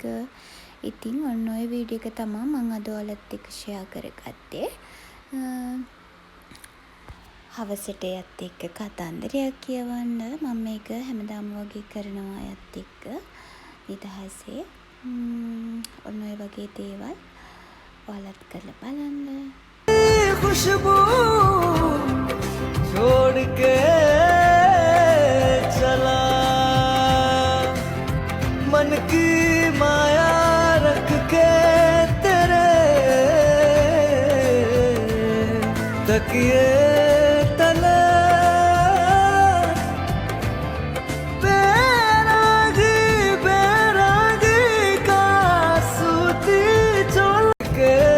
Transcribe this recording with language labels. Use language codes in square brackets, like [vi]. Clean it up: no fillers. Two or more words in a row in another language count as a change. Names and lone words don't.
[si] ඉතින් ඔන්න ඔය වීඩියෝ එක තමයි මම අද ඔයාලත් එක්ක ෂෙයා කරගත්තේ. හවසට එයත් එක්ක කතන්දරයක් කියවන්න මම මේක හැමදාම වගේ කරනවා එයත් එක්ක නිදහසේ. ඔන්න ඔය වගේ දේවල් ඔයාලත් කරලා බලන්න. [hi] खुशबू छोड़ के चला मन की माया रख के तेरे तकिए तले बैरागी का सूती छोड़ के